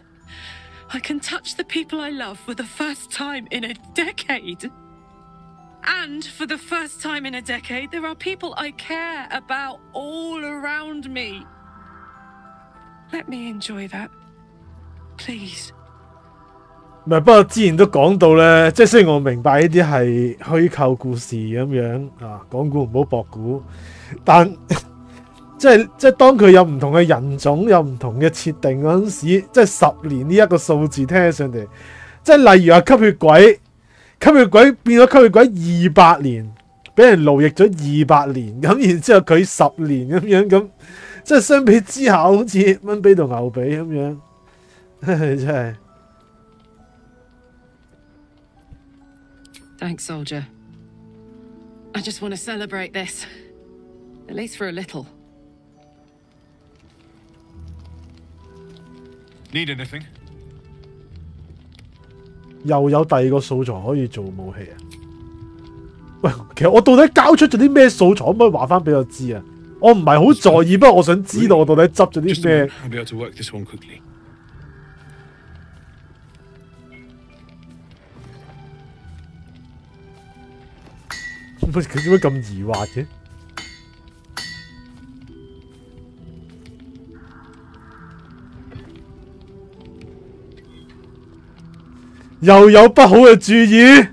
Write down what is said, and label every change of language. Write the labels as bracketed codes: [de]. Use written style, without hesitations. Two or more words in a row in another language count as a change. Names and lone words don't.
[en] I can touch the people I love for the first time in a decade. And for the first time in a decade, there are people I care about all around me. Let me enjoy that. Please. [yue] 唔係，不過之前都講到咧，即係雖然我明白呢啲係虛構故事咁樣啊，講古唔好博古，但即係當佢有唔同嘅人種，有唔同嘅設定嗰陣時，即係10年呢一個數字聽起上嚟，即係例如話吸血鬼變咗吸血鬼200年，俾人奴役咗200年，咁然之後佢10年咁樣咁，即係相比之下好似蚊髀同牛髀咁樣，真係。 [en] Thanks, soldier. I just want to celebrate this. At least for a little. Need anything? [yue] 又有第二個素材可以做武器啊！喂，其實我到底交出咗啲咩素材，可唔可以話翻俾我知啊？我唔係好在意，不過我想知道我到底執咗啲咩。 [en] I'll be able to work this one quickly. [yue] 佢點解咁疑惑嘅？又有不好嘅注意。